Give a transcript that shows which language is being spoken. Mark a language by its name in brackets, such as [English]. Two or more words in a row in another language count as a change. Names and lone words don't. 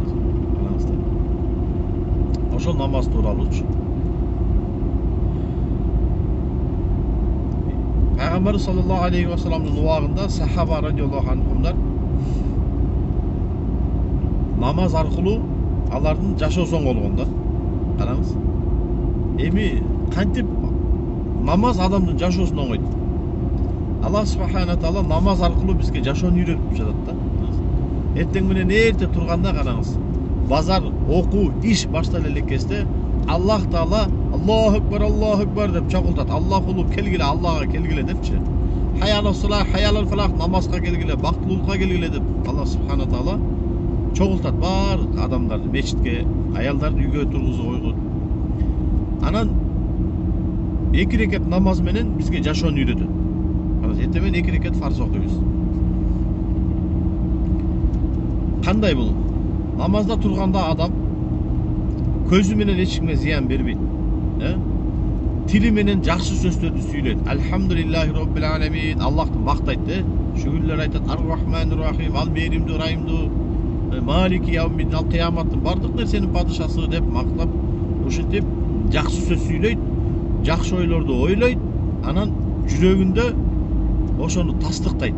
[Kyrgyz] Ошол намаз тууралуу үчүн. Peygamber [Arabic] صلى الله عليه وسلم'in [Kyrgyz] убагында сахаба [Arabic] رضي الله عنهم [Kyrgyz] намаз аркылуу алардын жашоосун болгон да. Караңыз. Эми кантип намаз адамдын жашоосун оңойт. [Arabic] الله سبحانه وتعالى [Kyrgyz] намаз аркылуу бизге жашоону үйрөтүп жатат да. Эртең менен эрте турганда караңыз. Базар, окуу, иш баштала элек кезде [Arabic] الله تعالى الله أكبر [Kyrgyz] деп чакылтат. Аллах улуу келгиле, Аллага келгиле депчи. [Arabic] حي على الصلاة، حي على الفلاح, [Kyrgyz] namazга келгиле, бактылуулукка келгиле деп [Arabic] الله سبحانه وتعالى [Kyrgyz] чогултат бар адамдарды мечитке, аялдарды үйгө тургузуп койгон. Анан 2 рекет намаз менен бизге жашоону үйрөтөт. Анан эртең менен 2 рекет фарз окуйбуз. Кандай бул? Намазда турганда адам көзү менен эч кимге зыян бербейт. Тили менен жакшы сөздөрдү сүйлөйт. [Arabic] الحمد لله رب العالمين. [Kyrgyz] Аллахты мактайт, шүгүрлөр айтат. [Arabic] الرحمن الرحيم, [Kyrgyz] ал беримдүү, райымдуу, [Arabic] مالك يوم الدين, [Kyrgyz] ал кыяматтын бардык нерсенин падышасы деп мактап, ушинтип жакшы сөз сүйлөйт, жакшы ойлорду ойлойт, анан жүрөгүндө ошону тастыктайт.